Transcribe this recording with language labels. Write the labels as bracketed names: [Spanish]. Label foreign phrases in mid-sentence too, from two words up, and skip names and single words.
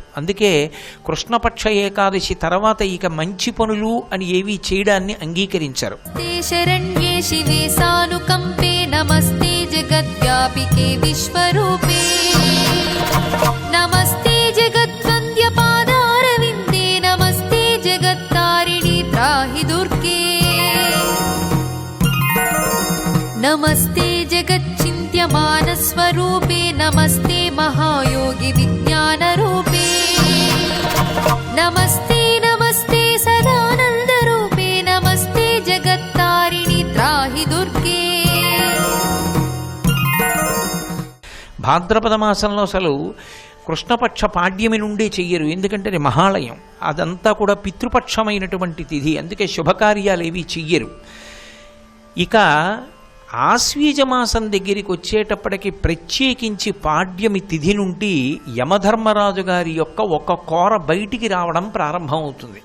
[Telugu] అందుకే కృష్ణపక్ష ఏకాదశి తర్వాత ఇక మంచి పనులు అని ఏవి చేయడాన్ని అంగీకరించారు. [Sanskrit] శరణ్యే శివే సానుకంపే నమస్తే జగద్వ్యాపికే విశ్వరూపే నమస్తే జగద్వంద్యపాదారవిందే నమస్తే జగత్తారిణి త్రాహి దుర్గే नमस्ते जगच्चिन्त्यमानस्वरूपे नमस्ते महायोगि विज्ञानरूपे नमस्ते नमस्ते सदानन्दरूपे नमस्ते जगत्तारिणि त्राहि दुर्गे [Telugu] భాద్రపద మాసంలో అసలు కృష్ణపక్ష పాడ్యమి నుండే చెయ్యరు, ఎందుకంటే అది మహాలయం, అదంతా కూడా పితృపక్షమైనటువంటి తిథి, అందుకే శుభకార్యాలు ఏవి చెయ్యరు. ఇక ఆశ్వీజ మాసం దగ్గరికి వచ్చేటప్పటికి ప్రత్యేకించి పాడ్యమి తిథి నుండి యమధర్మరాజు గారి యొక్క ఒక కోర బయటికి రావడం ప్రారంభమవుతుంది.